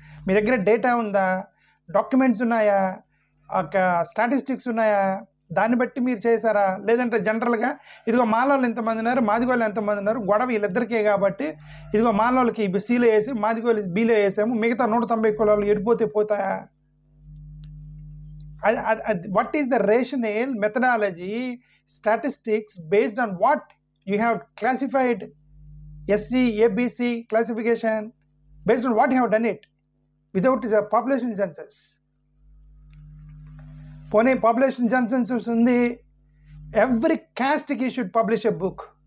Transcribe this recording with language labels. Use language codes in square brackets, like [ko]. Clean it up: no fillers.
[te] మీ దగ్గర డేటా ఉందా, డాక్యుమెంట్స్ ఉన్నాయా, స్టాటిస్టిక్స్ ఉన్నాయా? దాన్ని బట్టి మీరు చేశారా? లేదంటే జనరల్గా ఇదిగో మాలోళ్ళు ఎంతమంది ఉన్నారు, మాదిగోళ్ళు ఎంతమంది ఉన్నారు, గొడవ వీళ్ళిద్దరికే కాబట్టి ఇదిగో మాలోళ్ళకి సిలో వేసి మాదిగోళ్ళు బిలో వేసాము, మిగతా 190 కులాలు ఎడిపోతే పోతాయా? [en] What is the rational methodology statistics based on what you have classified SC, ABC classification, based on what you have done it without the population census. [te] పోనీ పాపులేషన్ సెన్సస్ ఉంది, every క్యాస్ట్కి [en] Should publish a book.